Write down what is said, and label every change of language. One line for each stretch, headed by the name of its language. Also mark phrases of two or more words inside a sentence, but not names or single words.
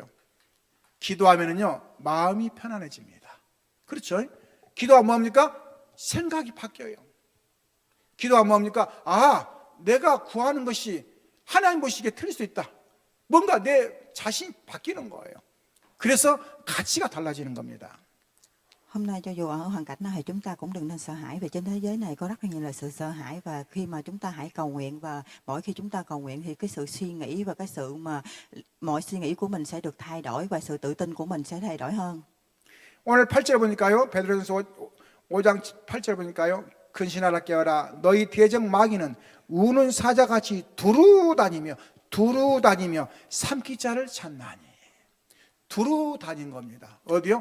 Korean: 기도하면은요 마음이 편안해집니다. 그렇죠? 기도하면 뭡니까? 생각이 바뀌어요. 기도하면 뭡니까? 아, 내가 구하는 것이 하나님 보시기에 틀릴 수 있다. 뭔가 내 자신이 바뀌는 거예요. 그래서 가치가 달라지는 겁니다.
Vietnamese: Hôm nay cho dù ở hoàn cảnh nào thì chúng ta cũng đừng nên sợ hãi, vì trên thế giới này có rất là nhiều là sự sợ hãi, và khi mà chúng ta hãy cầu nguyện, và mỗi khi chúng ta cầu nguyện thì cái sự suy nghĩ và cái sự mà mọi suy nghĩ của mình sẽ được thay đổi và sự tự tin của mình sẽ thay đổi hơn.
Korean: 오늘 8절 보니까요. 베드로전서 5장 8절 보니까요. 근신하라 깨어라 너희 대적 마귀는 우는 사자같이 두루다니며 삼키자를 찾나니. 두루다닌 겁니다. 어디요?